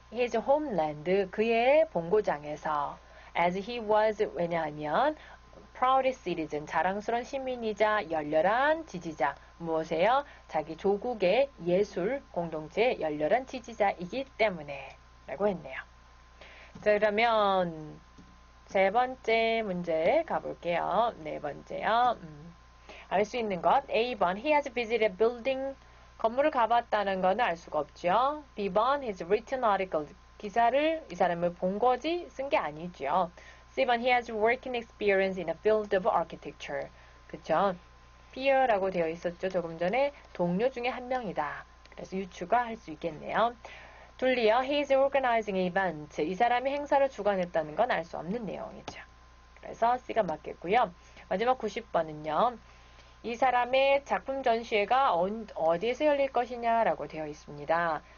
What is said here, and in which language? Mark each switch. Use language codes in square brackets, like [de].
[en] his homeland, [ko] 그의 본고장에서 [en] as he was, [ko] 왜냐하면 [en] proud citizen, [ko] 자랑스러운 시민이자 열렬한 지지자. 무엇이에요? 자기 조국의 예술 공동체의 열렬한 지지자이기 때문에 라고 했네요. 자, 그러면 세 번째 문제 가볼게요. 네 번째요. 알 수 있는 것. [en] A번, he has visited building. [ko] 건물을 가봤다는 거는 알 수가 없죠. [en] B번, he's written article. [ko] 기사를 이 사람을 본 거지 쓴 게 아니죠. [en] C번, he has working experience in a field of architecture. [ko] 그쵸? peer라고 되어 있었죠. 조금 전에 동료 중에 한 명이다. 그래서 유추가 할 수 있겠네요. [en] 둘리요. He is organizing event. [ko] 이 사람이 행사를 주관했다는 건 알 수 없는 내용이죠. 그래서 C가 맞겠고요. 마지막 90번은요. 이 사람의 작품 전시회가 어디에서 열릴 것이냐라고 되어 있습니다.